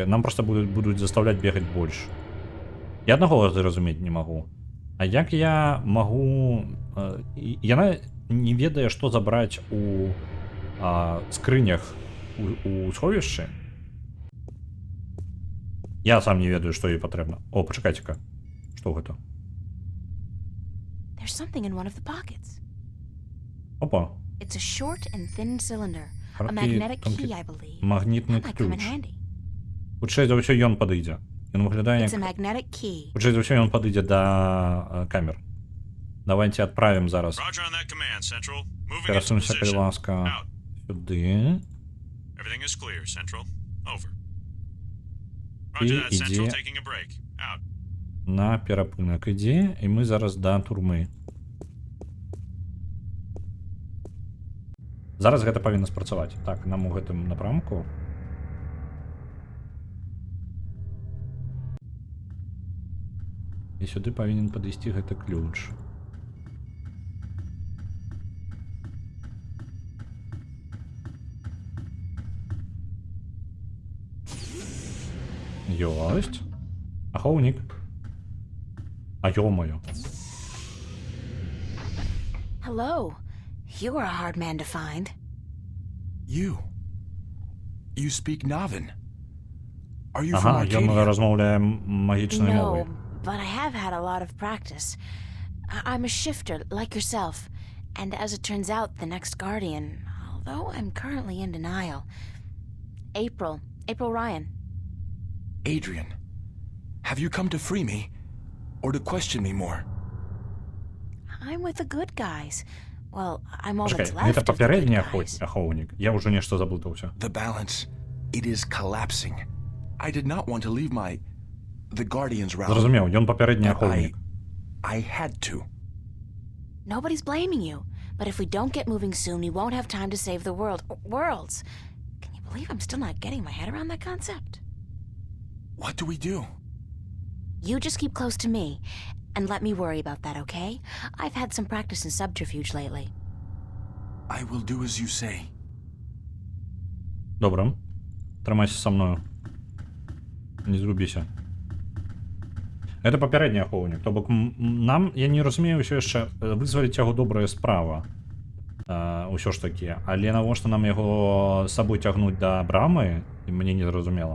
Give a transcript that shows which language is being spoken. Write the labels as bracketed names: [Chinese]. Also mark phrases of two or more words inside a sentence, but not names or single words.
[Belarusian] Нам проста будуць заставляць бегаць больш. Я аднаго зразумець не магу. А як я магу... Яна не ведае, што забраць у скрынях у сховішчы. Я сам не ведаю, што ёй патрэбна. О, пачакайце-ка. Што гэта? [English] There's something in one of the pockets. [Belarusian] Опа. [English] It's a short and thin cylinder. A magnetic key, I believe. [Belarusian] Магнітны [English] That might come in [Belarusian] ключ. [English] handy. [Belarusian] Хутчэй за ўсё ён падыдзе. Ён выглядае [English] It's a [Belarusian] як... [English] magnetic key. [Belarusian] Хутчэй за ўсё ён падыдзе да камер. Давайте адправім зараз. [English] Roger on that command, Central. Moving into [Belarusian] Перасунься, калі [English] position. [Belarusian] ласка, [English] Out. [Belarusian] сюды. [English] Everything is clear, Central. Over. [Belarusian] І [English] Roger that, Central. [Belarusian] ідзе [English] Taking a break. Out. [Belarusian] на перапынак. Ідзе, і мы зараз да турмы. Зараз гэта павінна спрацаваць. Так, нам у гэтым напрамку. І сюды павінен падысці гэты ключ. Ёсць. Ахоўнік. А ё-моё. [English] Hello. You are a hard man to find. You speak Navin. Are you from [Belarusian] Ага, ён [English] Arcadia? [Belarusian] размаўляе магічнай мовай. [English] No, but I have had a lot of practice. I'm a shifter, like yourself. And as it turns out, the next Guardian, although I'm currently in denial. April Ryan. Adrian, have you come to free me or to question me more? I'm with the good guys. Well, I'm all [Belarusian] Чакай, [English] that's [Belarusian] гэта [English] left of the good [Belarusian] папярэдні [English] guys. [Belarusian] ахоўнік. Я ўжо нешта заблытаўся. [English] The balance, it is collapsing. I did not want to leave the Guardian's realm. [Belarusian] Зразумеў, ён папярэдні [English] but [Belarusian] ахоўнік. [English] I had to. Nobody's blaming you. But if we don't get moving soon, we won't have time to save the world. Worlds. Can you believe I'm still not getting my head around that concept? What do we do? You just keep close to me, and let me worry about that, okay? I've had some practice in subterfuge lately. I will do as you say. [Belarusian] Добра. Трымайся са мною. Не згубіся. Гэта папярэдні ахоўнік. То бок нам, я не разумею ўсё яшчэ, вызваліць яго добрая справа. Усё ж такі. Але навошта нам яго з сабой цягнуць да брамы, мне не зразумела.